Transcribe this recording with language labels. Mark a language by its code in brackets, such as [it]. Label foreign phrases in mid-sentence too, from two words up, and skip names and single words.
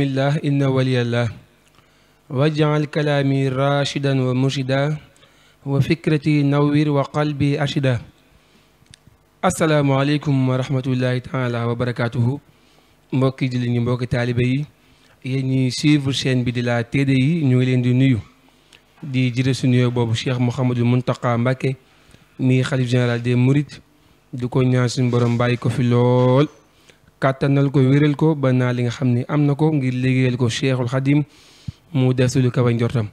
[ar] الله إن ولي الله واجعل كلامي راشدا ومرشدا وفكرتي نوّر وقلبي أرشدا. السلام عليكم ورحمة الله تعالى وبركاته. [wo] mbokki jullit ñi mbokki taalibe yi yéen ñi [fr] suivre chaîne [wo] bi di la TDI ñu ngi leen di nuyu di jëre su nuyoo boobu Cheikh Mouhamadou Mountakha Mbacké mi xalif [fr] général des Mourides [wo] di ko ñaan suñu borom bàyyi ko fi lool kàttanal ko wéral ko ba naa li nga xam ni am na ko ngir liggéeyal ko Cheikhul Khadim mu def lu kawe njortam.